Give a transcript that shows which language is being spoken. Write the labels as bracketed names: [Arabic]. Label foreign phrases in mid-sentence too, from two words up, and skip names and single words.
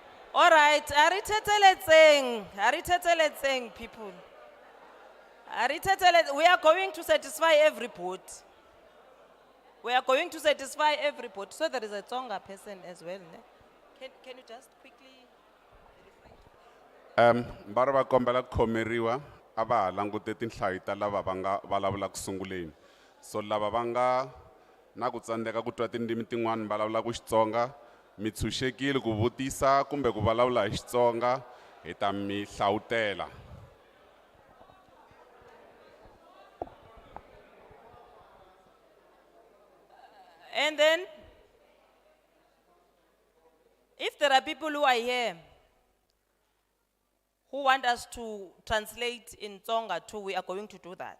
[English] All right, ariteteletseng people. We are going to satisfy every vote. We are going to satisfy every vote. So there is a Tsonga person as well. Ne? Can you just quickly? [Tsonga] Mbara va kombela khomeriwa a va ha langute tinhlayo ta lava va nga vulavula ku sunguleni. So lava va nga na ku tsandzeka ku twa tindzimi tin'wana vulavula ku Xitsonga mi tshunxekile ku vutisa kumbe ku vulavula hi Xitsonga hi ta mi hlawutela. [English] And then, if there are people who are here who want us to translate in Tsonga too, we are going to do that.